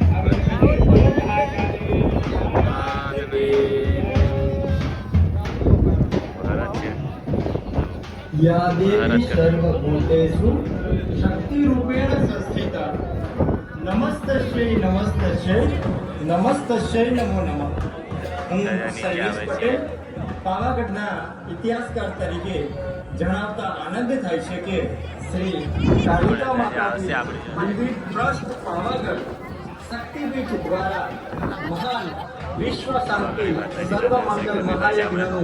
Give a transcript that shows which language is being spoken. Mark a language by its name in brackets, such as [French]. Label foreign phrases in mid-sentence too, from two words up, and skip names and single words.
[Sanskrit] या देवी सर्वभूतेषु शक्तिरूपेण संस्थिता. नमस्तस्यै नमस्तस्यै नमो नमः. [Gujarati] હું શૈલેષ પટેલ પાવાગઢના ઇતિહાસકાર તરીકે જણાવતા આનંદ થાય છે કે શ્રી કાલિકા માતાજી મંદિર ટ્રસ્ટ પાવાગઢ શક્તિપીઠ દ્વારા મહાન વિશ્વ શાંતિ સર્વ મંગલ મહાયજ્ઞનું